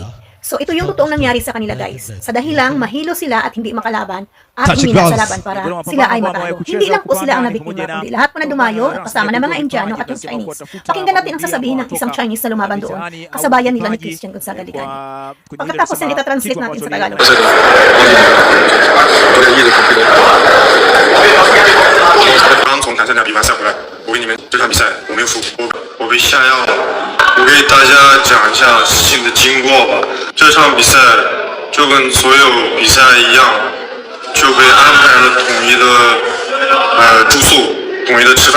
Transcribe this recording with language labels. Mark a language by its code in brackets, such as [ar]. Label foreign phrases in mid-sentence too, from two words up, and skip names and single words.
[tl] So ito yung totoong nangyari sa kanila guys. Sa dahilang mahilo sila at hindi makalaban at humina sa laban para sila ay matalo. Hindi lang po sila ang nabiktima, kundi lahat po na dumayo at kasama ng mga Indiano at yung Chinese. Pakinggan natin ang sasabihin ng isang Chinese na lumaban doon, kasabayan nila ni Christian Gonzaga Ligani. Pagkatapos yan, itatranslate natin sa Tagalog. [zh] 刚从坦桑尼亚比完赛回来，我给你们这场比赛我没有输，我被下药了。我给大家讲一下事情的经过吧。这场比赛就跟所有比赛一样，就被安排了统一的住宿、统一的吃饭。